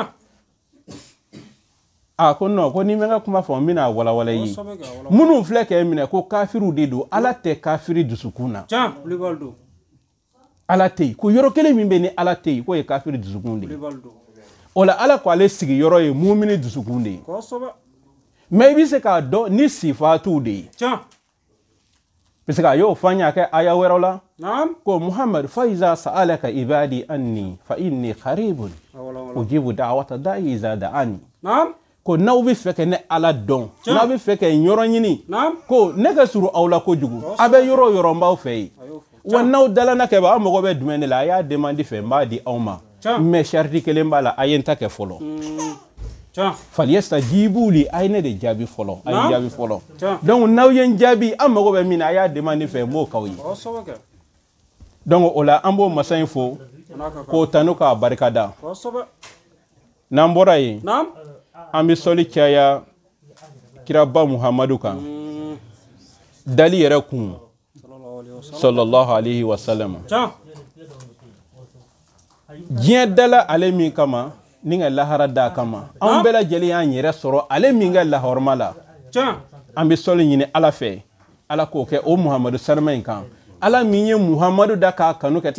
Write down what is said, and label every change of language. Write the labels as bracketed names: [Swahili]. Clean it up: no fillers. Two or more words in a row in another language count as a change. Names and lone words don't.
[Bambara] a ko non ko ni mɛ n ka kuma fɔ n bɛna walawala i ye minnu filɛ k'e minɛ ko kafiriw de don ala tɛ kafiri dusukun na ala tɛ yen ko yɔrɔ kelen min bɛ ni ala tɛ yen k'o ye kafiri dusukun de ye o la ala ko ale sigi yɔrɔ ye mumini dusukun de ye mais i bɛ se k'a dɔn ni sifatiw de ye [French] parce que [Bambara] a y'o fɔ an ye a kɛ aya wɛrɛw la ko muhamadu [Arabic] فإذا سألك عبادي عني فإني قريب أجيب دعوة الداع إذا دعان [Bambara] ko n'aw bɛ fɛ ka ne ala dɔn n'aw bɛ fɛ ka yɔrɔ ɲini ko ne ka surun aw la kojugu a bɛ yɔrɔ o yɔrɔ n b'aw fɛ yen wa n'aw dalanna kɛ aw mago bɛ jumɛn de la a y'a demandi fɛ n b'a di aw ma mais sharti kelen b'a la a ye n ta kɛ fɔlɔ [Arabic] فليستجيبوا لي [Bambara] a ye ne de jaabi fɔlɔ a ye jaabi fɔlɔ donc n'aw ye n jaabi an mago bɛ min na a y'a demandi fɛ n b'o k'aw ye donc o la an b'o masa in fo k'o tanu k'a barika da n'an bɔra yen an bɛ sɔli caya kiraba muhamadu kan dali yɛrɛ kun [Arabic] صلى الله عليه وسلم [Bambara] diɲɛ dala ale min kama ni ka lahara da kama an bɛɛ lajɛlen y'an yɛrɛ sɔrɔ ale min ka lahɔrɔma la an bɛ sɔli ɲini ala fɛ ala k'o kɛ o muhamadu sanama in kan ala min ye muhamadu da k'a kanu kɛ